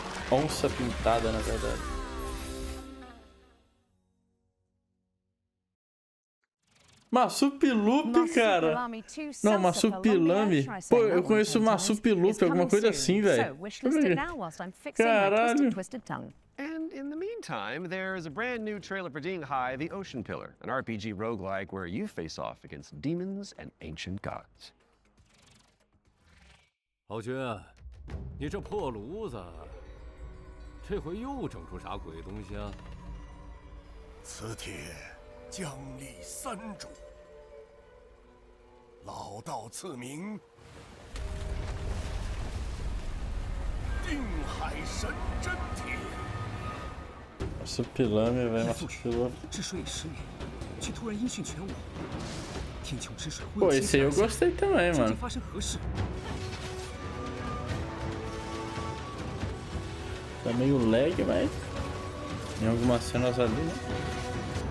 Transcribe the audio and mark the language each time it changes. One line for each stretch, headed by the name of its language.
Portuguese: Onça pintada, na verdade. Marsupilupi, cara. Não, Marsupilame. Pô, eu conheço Marsupilupi, alguma coisa assim, velho. Caralho.
English: And in the meantime, there's a brand new trailer for Ding Hai, the Ocean Pillar, an RPG roguelike where you face off against demons and ancient gods.
Chinese: 豪军，你这破炉子，这回又整出啥鬼东西啊？此帖将立三主，老道赐名定海神针帖。
Portuguese: Nossa, pilame, velho. Nossa, pilame.
Chinese: 治水10年，却突然音讯全无。天穹之水。
Portuguese: Pô, esse aí eu gostei também, mano.
Chinese: 发生何事？
Portuguese: Tá meio lag, mas em algumas cenas ali, né?